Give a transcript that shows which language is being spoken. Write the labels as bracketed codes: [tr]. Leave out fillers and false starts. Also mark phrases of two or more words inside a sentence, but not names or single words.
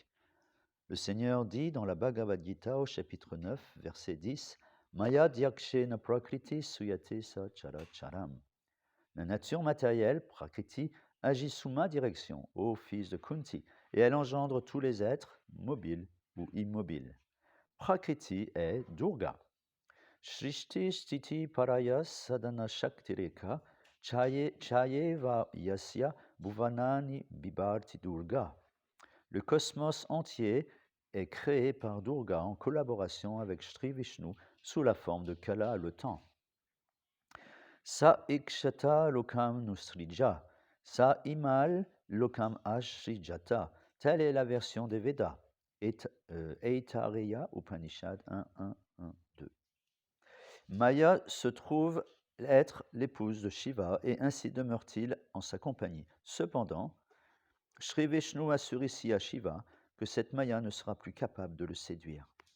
[fr] Le Seigneur dit dans la Bhagavad Gita au chapitre 9, verset 10, [sa] Maya Dyakshena Prakriti Suyate Sa Characharam. [fr] La nature matérielle, Prakriti, agit sous ma direction, ô fils de Kunti, et elle engendre tous les êtres, mobiles ou immobiles. Prakriti est Durga. [sa] Shrishti Stiti Paraya Sadhana Shaktireka Chayeva Yasya Bhuvanani Bibharti Durga. [fr] Le cosmos entier est créé par Durga en collaboration avec Sri Vishnu sous la forme de Kala, le temps. [sa] Sa ikshata lokam nusrija, sa imal lokam ashrijata. [fr] Telle est la version des Védas. Aitareya Upanishad 1.1.1.2. Maya se trouve être l'épouse de Shiva et ainsi demeure-t-il en sa compagnie. Cependant, Sri Vishnu assure ici à Shiva que cette Maya ne sera plus capable de le séduire.